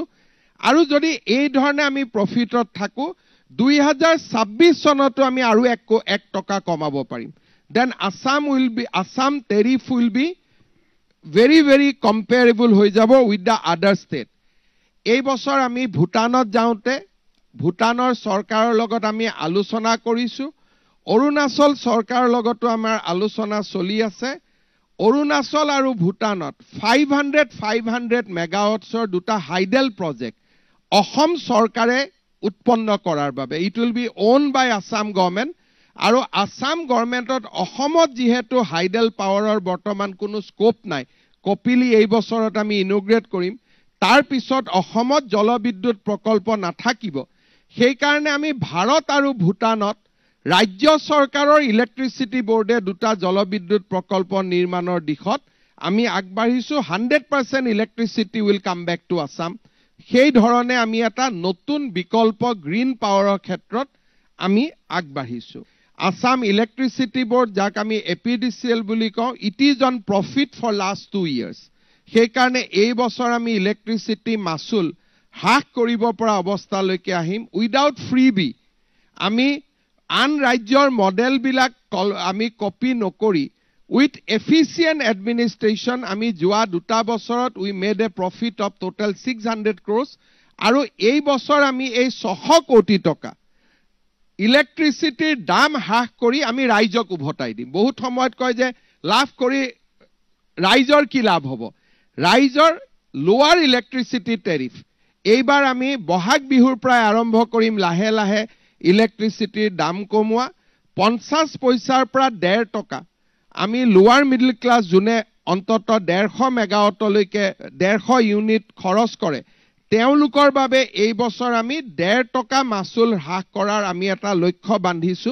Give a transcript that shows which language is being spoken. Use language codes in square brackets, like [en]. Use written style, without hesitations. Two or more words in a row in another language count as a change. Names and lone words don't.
[as] আৰু যদি এই ধৰণে আমি প্ৰফিটত থাকো 2026 চনতো আমি আৰু 1 টকা কমাব পাৰিম। [en] Then Assam tariff will be very comparable [as] হৈ যাব [en] with the other state. [as] এই বছৰ আমি ভুটানত যাওঁতে ভুটানৰ চৰকাৰৰ লগত আমি আলোচনা কৰিছো। অৰুণাচল চৰকাৰৰ লগতো আমাৰ আলোচনা চলি আছে। অৰুণাচল আৰু ভুটানত 500 মেগাৱাটছৰ দুটা [en] hydel project [as] অসম চৰকাৰে উৎপন্ন কৰাৰ বাবে [en] it will be owned by Assam government [as] আৰু আসাম গভৰ্নমেন্টত অসমত যেহেতু [en] hydel powerৰ [as] বৰ্তমান কোনো স্কোপ নাই কপিলি এই বছৰত আমি ইনোগ্ৰেট কৰিম তাৰ পিছত অসমত জলবিদ্যুৎ প্ৰকল্প নাথাকিব। সেই কাৰণে আমি ভাৰত আৰু ভুটানত ৰাজ্য চৰকাৰৰ [en] electricity boardএ [as] দুটা জলবিদ্যুৎ প্ৰকল্প নিৰ্মাণৰ দিশত আমি আগবাঢ়িছো। [en] 100% electricity will come back to Assam. [as] সেই ধৰণে আমি এটা নতুন বিকল্প [en] green powerৰ [as] ক্ষেত্ৰত আমি আগবাঢ়িছো। Assam Electricity Board যাক আমি APDCL বুলি কওঁ, [en] it is on profit for last 2 years. [as] সেই কাৰণে এই বছৰ আমি ইলেক্ট্ৰিচিটি মাসুল হ্ৰাস কৰিব পৰা অৱস্থালৈকে আহিম [en] without freebie. [as] আমি আন ৰাজ্যৰ মডেল বিলাক আমি কপি নকৰি [en] with efficient administration [as] আমি যোৱা 2 বছৰত [en] we made a profit of total 600 crores [as] আৰু এই বছৰ আমি এই 600 কোটি টকা ইলেক্ট্ৰিচিটিৰ দাম হ্ৰাস কৰি আমি ৰাইজক উভতাই দিম। বহুত সময়ত কয় যে লাভ কৰি ৰাইজৰ কি লাভ হ'ব? ৰাইজৰ [en] lower electricity tariff [as] এইবাৰ আমি বহাগ বিহুৰ প্ৰায় আৰম্ভ কৰিম লাহে লাহে ইলেক্ট্ৰিচিটিৰ দাম কমোৱা 50 পইচাৰ পৰা 1.5 টকা আমি [en] lower middle class [as] যোনে অন্তত 150 মেগাৱাটলৈকে 150 ইউনিট খৰচ কৰে তেওঁলোকৰ বাবে এই বছৰ আমি 1.5 টকা মাসুল হ্ৰাস কৰাৰ আমি এটা লক্ষ্য বান্ধিছো।